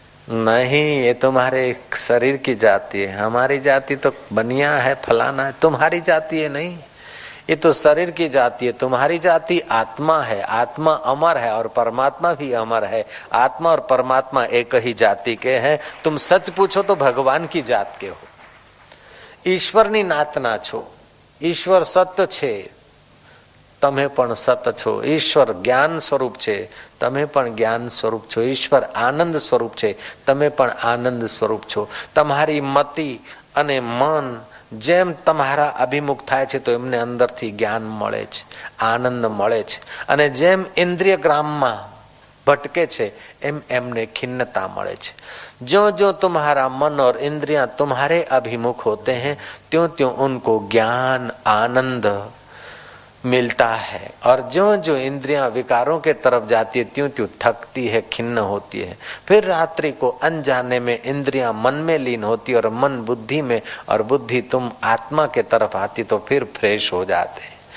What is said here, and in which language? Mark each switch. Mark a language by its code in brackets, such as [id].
[hi] नहीं, ये तुम्हारे शरीर की जाति है, हमारी जाति तो बनिया है, फलाना है, तुम्हारी जाति है नहीं, ये तो शरीर की जाति है। तुम्हारी जाति आत्मा है, आत्मा अमर है और परमात्मा भी अमर है। आत्मा और परमात्मा एक ही जाति के हैं। तुम सच पूछो तो भगवान की जात के हो। [gu] ईश्वરની नातना છો, ईश्वर सत्य છે, તમે પણ સત છો। ઈશ્વર જ્ઞાન સ્વરૂપ છે, તમે પણ જ્ઞાન સ્વરૂપ છો। ઈશ્વર આનંદ સ્વરૂપ છે, તમે પણ આનંદ સ્વરૂપ છો। તમારી મતિ અને મન જેમ તમારા અભિમુખ થાય છે તો એમને અંદરથી જ્ઞાન મળે છે, આનંદ મળે છે, અને જેમ ઇન્દ્રિય ગ્રામમાં ભટકે છે એમ એમને ખિન્નતા મળે છે। [hi] ज्यों ज्यों तुम्हारा मन और इंद्रियां तुम्हारे अभिमुख होते हैं त्यों त्यों उनको ज्ञान आनंद मिलता है, और ज्यों ज्यों इंद्रियां विकारों के तरफ जाती है त्यों त्यों थकती है, खिन्न होती है। फिर रात्रि को अनजाने में इंद्रियां मन में लीन होती और मन बुद्धि में, और बुद्धि तुम आत्मा के तरफ आती तो फिर फ्रेश हो जाते हैं।